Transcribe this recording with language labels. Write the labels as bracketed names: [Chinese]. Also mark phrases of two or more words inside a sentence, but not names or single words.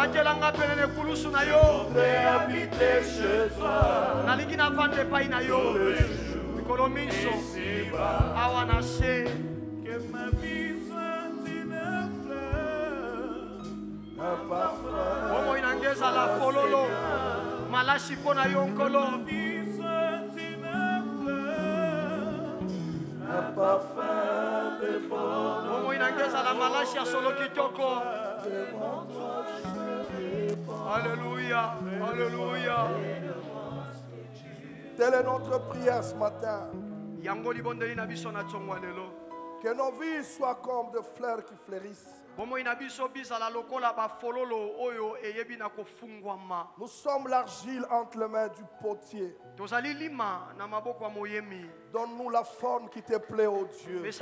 [French] Je voudrais habiter chez toi. Ici-bas. Que ma vie soit une fleur, un parfum. [Lingala] Malashi pona yo nkolo. [French] Un parfum de bonheur. [Lingala] Momo inangeza la malashi ya solo kitoko. [French] Alléluia. Alléluia. Telle est notre prière ce matin. [Lingala] Yango libondeli na biso na tsongo lelo. [French] Que nos vies soient comme des fleurs qui fleurissent. Nous sommes l'argile entre les mains du potier. Donne-nous la forme qui te plaît, ô Dieu.